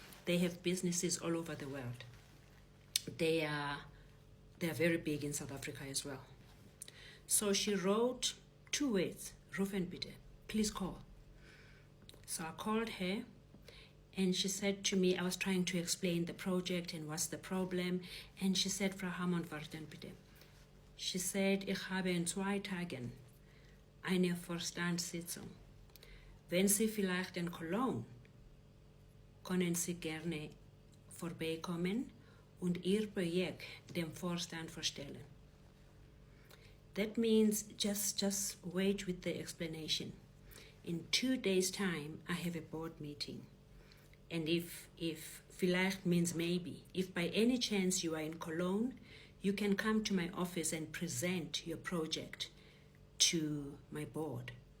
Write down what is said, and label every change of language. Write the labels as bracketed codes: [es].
[en] They have businesses all over the world. They are very big in South Africa as well. So she wrote 2 words, Rufenbitte, please call. So I called her, and she said to me, I was trying to explain the project and what's the problem, and she said, [de] Frau Hammond, warten bitte. [en] She said, [de] ich habe in 2 Tagen eine Vorstandssitzung. Wenn Sie vielleicht in Cologne, können Sie gerne vorbeikommen und Ihr Projekt dem Vorstand vorstellen. [en] That means just wait with the explanation. In 2 days' time, I have a board meeting. And if vielleicht means maybe, if by any chance you are in Cologne, you can come to my office and present your project to my board.